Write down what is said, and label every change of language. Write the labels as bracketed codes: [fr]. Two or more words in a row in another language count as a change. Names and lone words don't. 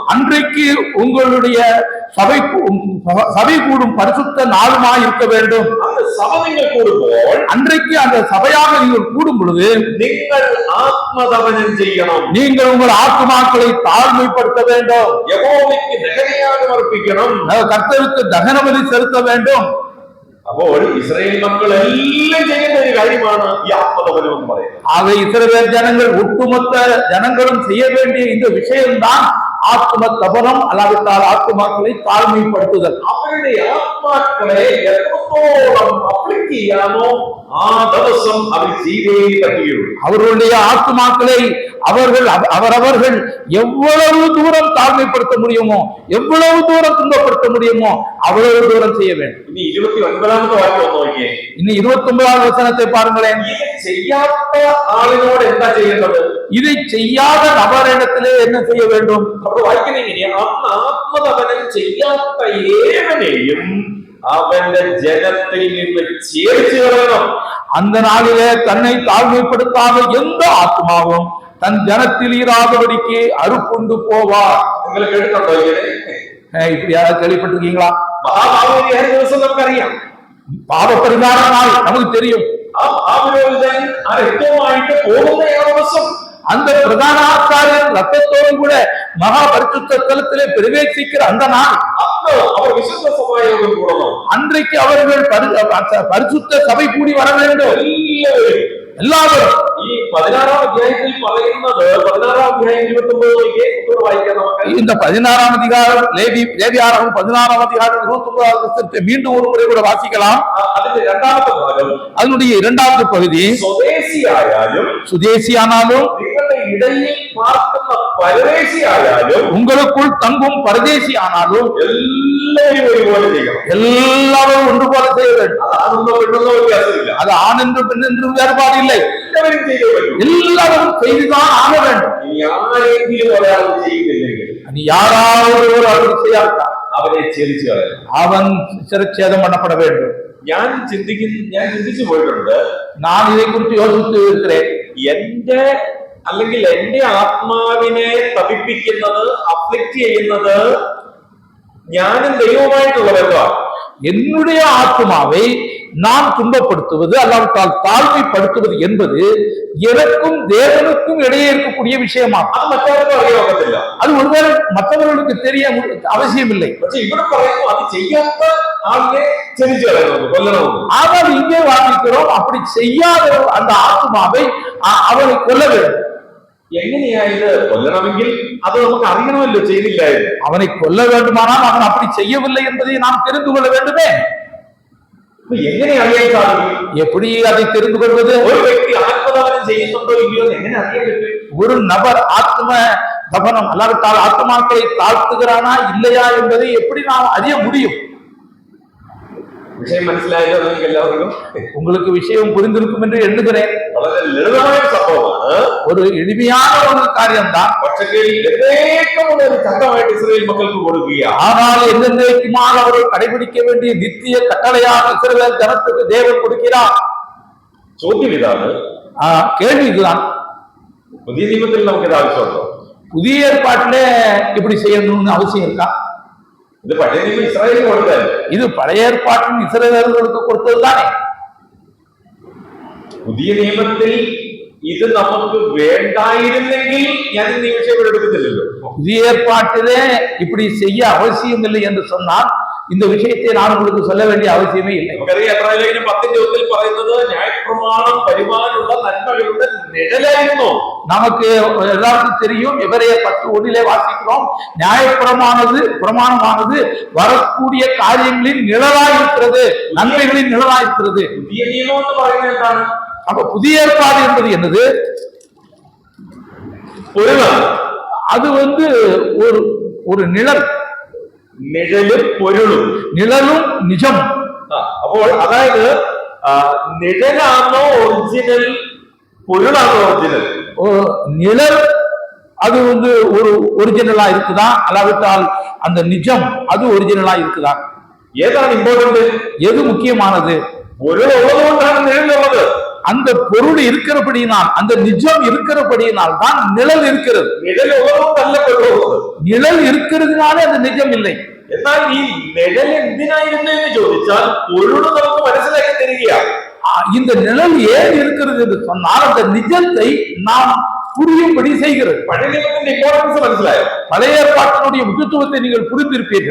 [ta] அன்றைக்கு உங்களுடைய சபை கூடும் பரிசுத்த நாளுமாய் இருக்க வேண்டும். அந்த சபை நீங்கள் கூடும்போது, அன்றைக்கு அந்த சபையாக நீங்கள் கூடும் பொழுது நீங்கள் ஆத்மதவனம் செய்யணும். நீங்கள் உங்கள் ஆத்துமாக்களை தாழ்மைப்படுத்த வேண்டும். யெகோவாவுக்கு தகனயாக அர்ப்பிக்கணும். கர்த்தருக்கு தகன பலி செலுத்த வேண்டும். [ml] അപ്പോൾ ഇസ്രായേൽ മക്കൾ എല്ലാം ചെയ്യുന്ന ഒരു കാര്യമാണ് ഈ ആത്മതപനം എന്ന് പറയുന്നത്. [ta] ஆக இஸ்ரவேல் ஜனங்கள், ஒட்டுமொத்த ஜனங்களும் செய்ய வேண்டிய இந்த விஷயம்தான் ஆத்ம தபனம், அல்லாவிட்டால் ஆத்மாக்களை தாழ்மைப்படுத்துதல். [ml] അവരുടെ ആത്മാക്കളെ എത്രത്തോളം അപ്ലിക് ചെയ്യാമോ ആ ദിവസം അവർ ചെയ്തേ പറ്റുകയുള്ളൂ. [ta] அவர்களுடைய ஆத்மாக்களை அவரவர்கள் எவ்வளவு தூரம் தாழ்மைப்படுத்த முடியுமோ, எவ்வளவு தூரம் துன்பப்படுத்த முடியுமோ அவ்வளவு தூரம் செய்ய வேண்டும். [ml] ഇനി 29ാമത്തെ വാക്യം ഒന്ന് നോക്കിയേ. [ta] இனி 29வது வசனத்தை பாருங்களேன். [ml] ഇത് ചെയ്യാത്ത ആളിനോട് എന്താ ചെയ്യേണ്ടത്? [ta] இதை செய்யாத நபரிடத்திலே என்ன செய்ய வேண்டும்? [ml] അപ്പോൾ വായിക്കുന്നത് ഇങ്ങനെയാ, അന്ന് ആത്മതപനം ചെയ്യാത്ത ഏവനെയും അവന്റെ ജനത്തിൽ നിന്ന് ചേർച്ച് കളയണം. [ta] அந்த நாளிலே தன்னை தாழ்மைப்படுத்தாத எந்த ஆத்மாவும் தன் ஜனத்தில் இராதபடிக்கு அறுப்புண்டு போவார். [ml] നിങ്ങൾ കേട്ടിട്ടുണ്ടോ ഇങ്ങനെ? [ta] இப்படி யாராவது கேள்விப்பட்டிருக்கீங்களா? [ml] മഹാഭാവപരിഹാര ദിവസം നമുക്കറിയാം. [ta] பாவ பரிகார நாள் நமக்கு தெரியும். [ml] ആ മഹാപുരോഹിതൻ ആ രക്തവുമായിട്ട് പോകുന്ന ദിവസം [ta] அந்த பிரதான ஆசாரியர் ரத்தத்தோடு கூட மகா பரிசுத்த ஸ்தலத்திலே பிரவேசிக்கிற அந்த நாள், [ml] അന്ന് അവർ വിശുദ്ധ സമായോഗം കൂടണം. [ta] அன்றைக்கு அவர்கள் பரிசுத்த சபை கூடி வர வேண்டும். எல்லாரும் [ml] ഈ 16ാം അധ്യായത്തിൽ പറയുന്നത്, 16ാം അധ്യായം 29 വായിക്കാം നമുക്ക്. [ta] இந்த 16ஆம் அதிகாரம், லேவியாரகம் 16ஆம் அதிகாரம் 29வது வசனத்தை மீண்டும் ஒரு முறை கூட வாசிக்கலாம். [ml] അതിന്റെ രണ്ടാമത്തെ ഭാഗം, [ta] அதனுடைய இரண்டாவது பகுதி, [ml] സ്വദേശിയായാലും [ta] சுதேசியானாலும் [ml] നിങ്ങളുടെ ഇടയിൽ പാർക്കുന്ന പരദേശിയായാലും [ta] உங்களுக்குள் தங்கும் பரதேசி ஆனாலும் [ml] എല്ലാവരും ഒരുപോലെ ചെയ്യണം. [ta] எல்லாரும் ஒன்று போல செய்ய வேண்டும். [ml] അത് ആണെന്നോ പെണ്ണെന്നോ വ്യത്യാസമില്ല. [ta] அது ஆண் என்று பெண் என்று வேறுபாடு இல்லை. [ml] എല്ലാവരും ചെയ്യേ പറ്റും. [ta] எல்லாரும் செய்துதான் ஆக வேண்டும். [ml] ഇനി ആരെങ്കിലും ഒരാൾ ചെയ്യുന്നില്ലെങ്കിൽ [ta] நீ யாராவது ஒரு அப்படி செய்யாட்டா [ml] അവരെ ഛേദിച്ചു കളയണം. [ta] அவன் சிரச்சேதம் பண்ணப்பட வேண்டும். [ml] ഞാൻ ചിന്തിച്ചു പോയിട്ടുണ്ട്. [ta] நான் இதை குறித்து யோசித்து இருக்கிறேன். [ml] എന്റെ അല്ലെങ്കിൽ എന്റെ ആത്മാവിനെ തപിപ്പിക്കുന്നത്, അഫ്ലിക്റ്റ് ചെയ്യുന്നത് ഞാനും ദൈവവുമായിട്ടുള്ള ബന്ധമാണ്. [ta] என்னுடைய ஆத்மாவை நான் துன்பப்படுத்துவது, அல்லாவிட்டால் தாழ்மைப்படுத்துவது என்பது எனக்கும் தேவனுக்கும் இடையே இருக்கக்கூடிய விஷயமாகும். [ml] അത് മറ്റാർക്കും അറിയാൻ, [ta] அது ஒருவேளை மற்றவர்களுக்கு தெரிய அவசியம் இல்லை. [ml] പക്ഷെ ഇവിടെ പറയുന്നു അത് ചെയ്യാത്ത ആളിനെ ഛേദിച്ചു കളയണമെന്ന്, കൊല്ലണമെന്ന്. [ta] ஆனால் இங்கே வாசிக்கிறோம், அப்படி செய்யாத அந்த ஆத்மாவை அவனை கொல்ல வேண்டும். [ml] എങ്ങനെയായത്? കൊല്ലണമെങ്കിൽ അത് നമുക്ക് അറിയണമല്ലോ, ചെയ്തില്ലായിരുന്നു. [ta] அவனை கொல்ல வேண்டுமானால் அவன் அப்படி செய்யவில்லை என்பதை நாம் தெரிந்து கொள்ள வேண்டுமே. [ml] എങ്ങനെ അറിയാൻ സാധിക്കും? [ta] எப்படி அதை தெரிந்து கொள்வது? [ml] ഒരു വ്യക്തി ആത്മദാനം ചെയ്യുന്നുണ്ടോ ഇല്ലയോ എങ്ങനെ അറിയാൻ പറ്റും? [ta] ஒரு நபர் ஆத்ம தபனம் அல்லாவிட்டால் ஆத்மாக்களை தாழ்த்துகிறானா இல்லையா என்பதை எப்படி நாம் அறிய முடியும்? [ml] விஷயம் മനസ്സിലായല്ലോ നിങ്ങൾക്ക് എല്ലാവർക്കും? [ta] உங்களுக்கு விஷயம் புரிந்திருக்கும் என்று எண்ணுகிறேன். [ml] വളരെ ലളിതമായ സംഭവമാണ്, [ta] ஒரு எளிமையான ஒரு காரியம்தான். [ml] പക്ഷേ എന്നേക്കുമുള്ള ഒരു ചട്ടമായിട്ട് ഇസ്രായേൽ മക്കൾക്ക് കൊടുക്കുക. [ta] ஆனால் என்னென்னைக்குமாக அவர்கள் கடைபிடிக்க வேண்டிய நித்திய கட்டளையாக இஸ்ரவேல் ஜனத்துக்கு தேவன் கொடுக்கிறார். [ml] ചോദ്യം ഇതാണ്, [ta] கேள்வி இதுதான், [ml] പുതിയ നിയമത്തിൽ നമുക്ക് ഇത് ആവശ്യമുണ്ടോ? [ta] புதிய ஏற்பாட்டிலே இப்படி செய்யணும்னு அவசியம் இருக்கா? [ml] ഇത് പഴയ നിയമം ഇസ്രായേലിന് കൊടുത്തല്ലേ? [ta] இது பழைய ஏற்பாட்டின் இஸ்ரவேலர்களுக்கு கொடுத்ததுதானே. [ml] പുതിയ നിയമത്തിൽ ഇത് നമുക്ക് வேண்டாയിരുന്നെങ്കിൽ ഞാൻ ഈ വിഷയം എടുക്കത്തില്ലല്ലോ. [ta] புதிய ஏற்பாட்டிலே இப்படி செய்ய அவசியம் இல்லை என்று சொன்னால் இந்த விஷயத்தை நான் உங்களுக்கு சொல்ல வேண்டிய அவசியமே இல்லை. [ml] നമുക്കറിയാം എബ്രായലേഖനം 10:1 പറയുന്നത് ന്യായപ്രമാണം പരിപാലനയുള്ള നന്മകളുടെ നിഴലായിരുന്നു. [ta] நமக்கு எல்லாருக்கும் தெரியும், எபிரேயர் 10:1 வாசிக்கிறோம், பிரமாணமானது வரக்கூடிய காரியங்களின் நிழலாயிருக்கிறது, நன்மைகளின் நிழலாயிருக்கிறது. [ml] പുതിയ നിയമം എന്ന് പറയുന്നത് എന്താണ്? [ta] அப்ப புதிய ஏற்பாடு என்பது என்னது? அது ஒரு நிழல், [ml] നിഴലും പൊരുളും. നിഴലും നിജം. അപ്പോൾ അതായത് നിഴലാണോ ഒറിജിനൽ, പൊരുളാണോ ഒറിജിനൽ? [ta] நிழல் அது ஒரு ஒரிஜினலா இருக்குதா, அல்லாவிட்டால் அந்த நிஜம் அது ஒரிஜினலா இருக்குதா? [ml] ஏതാണ് இம்பார்ட்டன்ட்? [ta] எது முக்கியமானது? [ml] പൊരുൾ ഉള്ളതുകൊണ്ടാണ് നിഴൽ ഉള്ളത്. [ta] அந்த பொருள் இருக்கிறபடியினால், அந்த நிஜம் இருக்கிறபடியினால் தான் நிழல் இருக்கிறது. [ml] നിഴൽ ഉള്ളതുകൊണ്ടല്ല പൊരുൾ ഉള്ളത്. [ta] நிழல் இருக்கிறதுனால அந்த நிஜம் இல்லை. [ml] എന്നാൽ ഈ നിഴൽ എന്തിനായിരുന്നു എന്ന് ചോദിച്ചാൽ പൊരുൾ നമുക്ക് മനസ്സിലാക്കി തരികയാണ്. [ta] இந்த நிழல் ஏன் இருக்கிறது என்று சொன்னால் அந்த நிஜத்தை நாம் புரியும்படி செய்கிறது. [ml] പഴയ നിയമത്തിന്റെ ഇമ്പോർട്ടൻസ് മനസ്സിലായോ? [ta] பழைய ஏற்பாட்டினுடைய முக்கியத்துவத்தை நீங்கள் புரிந்திருப்பீர்கள்.